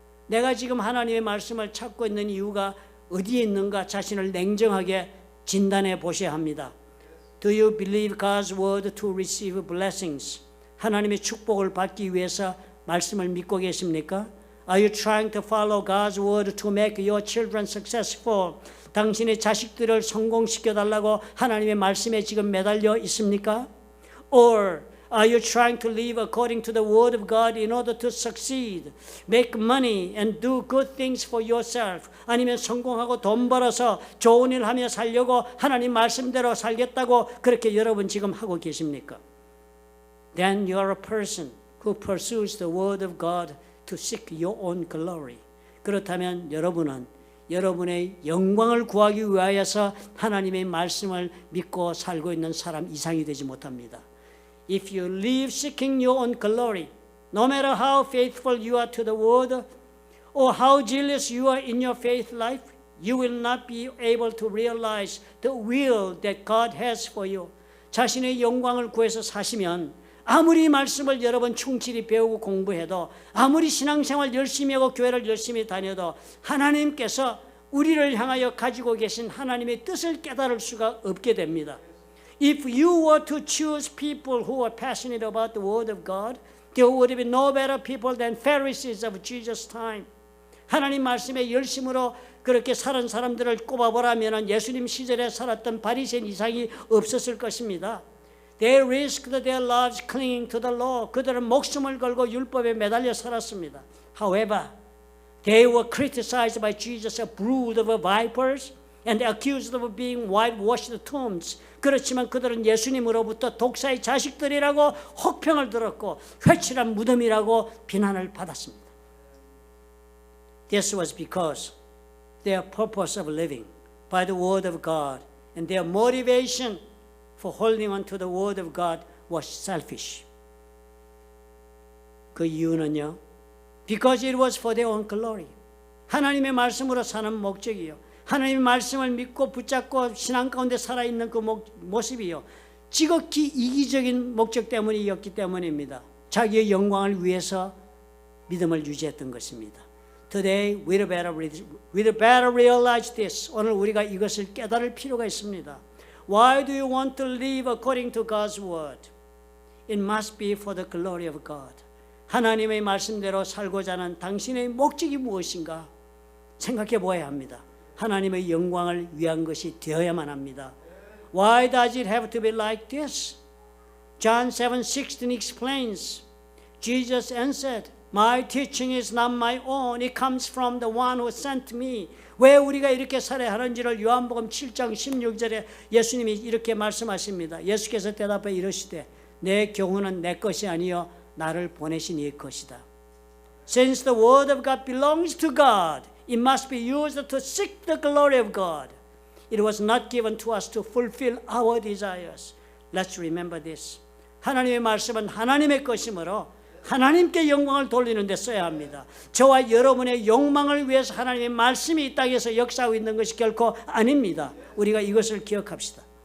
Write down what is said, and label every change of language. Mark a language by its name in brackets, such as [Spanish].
[Korean] 내가 지금 하나님의 말씀을 찾고 있는 이유가 어디에 있는가 자신을 냉정하게 진단해 보셔야 합니다. [English] Do you believe God's word to receive blessings? [Korean] 하나님의 축복을 받기 위해서 말씀을 믿고 계십니까? [English] Are you trying to follow God's word to make your children successful? [Korean] 당신의 자식들을 성공시켜 달라고 하나님의 말씀에 지금 매달려 있습니까? [English] Or are you trying to live according to the word of God in order to succeed, make money and do good things for yourself? [Korean] 아니면 성공하고 돈 벌어서 좋은 일 하며 살려고 하나님 말씀대로 살겠다고 그렇게 여러분 지금 하고 계십니까? [English] Then you are a person who pursues the word of God to seek your own glory. [Korean] 그렇다면 여러분은 여러분의 영광을 구하기 위하여서 하나님의 말씀을 믿고 살고 있는 사람 이상이 되지 못합니다. [English] If you live seeking your own glory, no matter how faithful you are to the word or how zealous you are in your faith life, you will not be able to realize the will that God has for you. [Korean] 자신의 영광을 구해서 사시면 아무리 말씀을 여러분 충실히 배우고 공부해도 아무리 신앙생활 열심히 하고 교회를 열심히 다녀도 하나님께서 우리를 향하여 가지고 계신 하나님의 뜻을 깨달을 수가 없게 됩니다. [English] If you were to choose people who are passionate about the word of God, there would be no better people than Pharisees of Jesus' time. [Korean] 하나님 말씀에 열심으로 그렇게 사는 사람들을 꼽아보라면 예수님 시절에 살았던 바리새인 이상이 없었을 것입니다. [English] They risked their lives clinging to the law. [Korean] 그들은 목숨을 걸고 율법에 매달려 살았습니다. [English] However, they were criticized by Jesus, a brood of vipers. and accused of being whitewashed tombs. [Korean] 그렇지만 그들은 예수님으로부터 독사의 자식들이라고 혹평을 들었고 회칠한 무덤이라고 비난을 받았습니다. [English] This was because their purpose of living by the word of God and their motivation for holding on to the word of God was selfish. [Korean] 그 이유는요, [English] because it was for their own glory. [Korean] 하나님의 말씀으로 사는 목적이요, 하나님의 말씀을 믿고 붙잡고 신앙 가운데 살아있는 그 모습이요, 지극히 이기적인 목적 때문이었기 때문입니다. 자기의 영광을 위해서 믿음을 유지했던 것입니다. [English] Today we better realize this. [Korean] 오늘 우리가 이것을 깨달을 필요가 있습니다. [English] Why do you want to live according to God's word? It must be for the glory of God. [Korean] 하나님의 말씀대로 살고자 하는 당신의 목적이 무엇인가 생각해 보아야 합니다. 하나님의 영광을 위한 것이 되어야만 합니다. [English] Why does it have to be like this? John 7:16 explains. Jesus answered, My teaching is not my own. It comes from the one who sent me. [Korean] 왜 우리가 이렇게 살아야 하는지를 요한복음 7장 16절에 예수님이 이렇게 말씀하십니다. 예수께서 대답해 이르시되 내 교훈은 내 것이 아니요 나를 보내신 이의 것이다. [English] Since the word of God belongs to God, it must be used to seek the glory of God. It was not given to us to fulfill our desires. Let's remember this. [Korean] 하나님의 말씀은 하나님의 것이므로 하나님께 영광을 돌리는 데 써야 합니다. 저와 여러분의 욕망을 위해서 하나님의 말씀이 이 땅에서 역사하고 있는 것이 결코 아닙니다. 우리가 이것을 기억합시다.